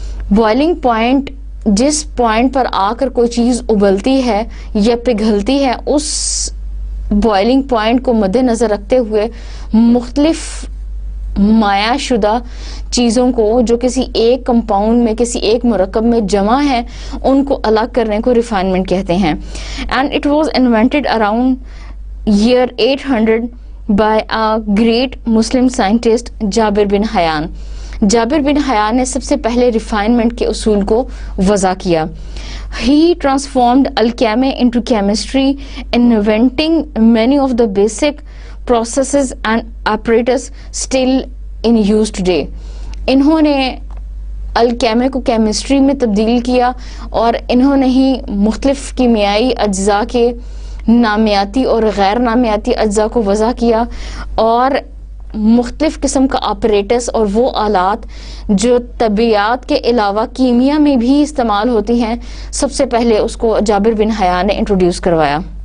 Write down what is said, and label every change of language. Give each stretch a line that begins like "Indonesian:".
Urdu: Boiling point, جس point پر آ کر کوئی چیز ابلتی ہے یا پگھلتی ہے, اس بوائلنگ پوائنٹ کو مد نظر رکھتے ہوئے مختلف مائع شدہ چیزوں کو جو کسی ایک کمپاؤنڈ میں, کسی ایک مرکب میں جمع ہیں, ان کو الگ کرنے کو ریفائنمنٹ کہتے ہیں.
English: And it was invented around year 800 by a great Muslim scientist Jabir bin Hayyan.
Urdu: جابر بن حیان نے سب سے پہلے ریفائنمنٹ کے اصول کو وضع کیا.
English: He transformed alchemy into chemistry, inventing many of the basic processes and apparatus still in use today.
Urdu: انہوں نے الکیمی کو کیمسٹری میں تبدیل کیا اور انہوں نے ہی مختلف کیمیائی اجزاء کے نامیاتی اور غیر نامیاتی اجزاء کو وضع کیا, اور مختلف قسم کا آپریٹس اور وہ آلات جو طبیعیات کے علاوہ کیمیا میں بھی استعمال ہوتی ہیں, سب سے پہلے اس کو جابر بن حیان نے انٹروڈیوس کروایا.